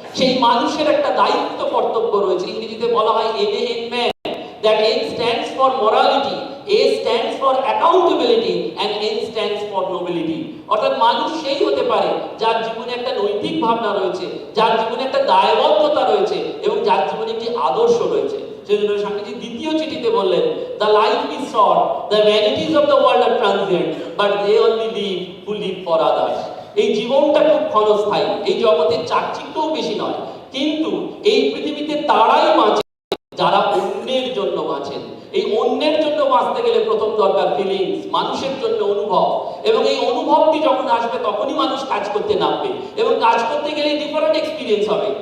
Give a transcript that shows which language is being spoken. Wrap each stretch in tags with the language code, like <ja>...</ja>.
<bn>সেই মানুষের একটা দায়িত্ব কর্তব্য রয়েছে। ইংরেজিতে বলা হয়</bn> <en>MAN, man, that N stands for morality, A stands for accountability and N stands for nobility।</en> <bn>অর্থাৎ মানুষ সেই হতে পারে যার জীবনে একটা নৈতিক ভাবনা রয়েছে, যার জীবনে একটা দায়বদ্ধতা রয়েছে এবং যার জীবনে একটি আদর্শ রয়েছে। সেজন্য স্বামীজি দ্বিতীয় চিঠিতে বললেন,</bn> <en>the life is short, the vanities of the world are transient, but they only live who live for others।</en> <bn>এই জীবনটা খুব ক্ষণস্থায়ী, এই জগতের চাকচিক্যও বেশি নয়, কিন্তু এই পৃথিবীতে তারাই বাঁচে যারা অন্যের জন্য বাঁচেন। এই অন্যের জন্য বাঁচতে গেলে প্রথম দরকার ফিলিংস, মানুষের জন্য অনুভব, এবং এই অনুভবটি যখন আসবে তখনই মানুষ কাজ করতে নামবে, এবং কাজ করতে গেলে ডিফারেন্ট এক্সপিরিয়েন্স হবে।</bn>